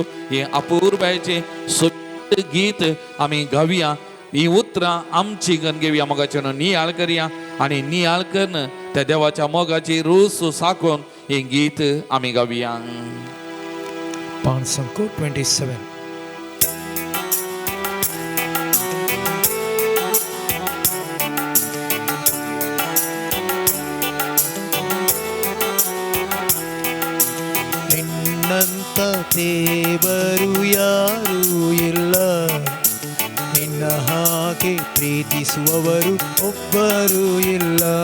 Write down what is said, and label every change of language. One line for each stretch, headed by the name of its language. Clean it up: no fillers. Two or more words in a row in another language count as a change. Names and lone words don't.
Konkani: हे अपूर्वाचें गीत आमी गावया. ही उतरां आमची गण घेवया मोगाचें नियाळ करया आनी नियाळ करून त्या देवाच्या मोगाची रूस साकोन हें गीत आमी गावया. पान संको 27.
Kannada: ನಿನ್ನಂತ ದೇವರು ಯಾರೂ ಇಲ್ಲ, ನಿನ್ನ ಹಾಗೆ ಪ್ರೀತಿಸುವವರು ಒಬ್ಬರೂ ಇಲ್ಲ.